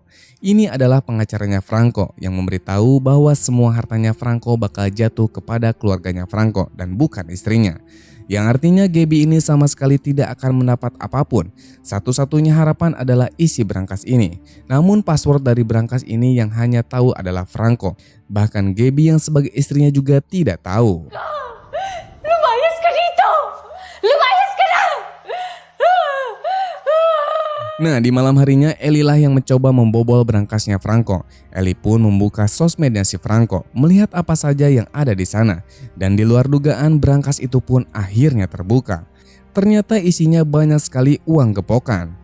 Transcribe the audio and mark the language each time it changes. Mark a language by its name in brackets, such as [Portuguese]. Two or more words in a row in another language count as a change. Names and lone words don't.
[Indonesian] Ini adalah pengacaranya Franco yang memberitahu bahwa semua hartanya Franco bakal jatuh kepada keluarganya Franco dan bukan istrinya. Yang artinya Gaby ini sama sekali tidak akan mendapat apapun. Satu-satunya harapan adalah isi berangkas ini. Namun password dari berangkas ini yang hanya tahu adalah Franco. Bahkan Gaby yang sebagai istrinya juga tidak tahu. [Filipino] Lumayas ka dito! Lumayas ka na! [Indonesian] Nah, di malam harinya Ellie lah yang mencoba membobol berangkasnya Franco. Ellie pun membuka sosmednya si Franco, melihat apa saja yang ada di sana. Dan di luar dugaan berangkas itu pun akhirnya terbuka. Ternyata isinya banyak sekali uang gepokan.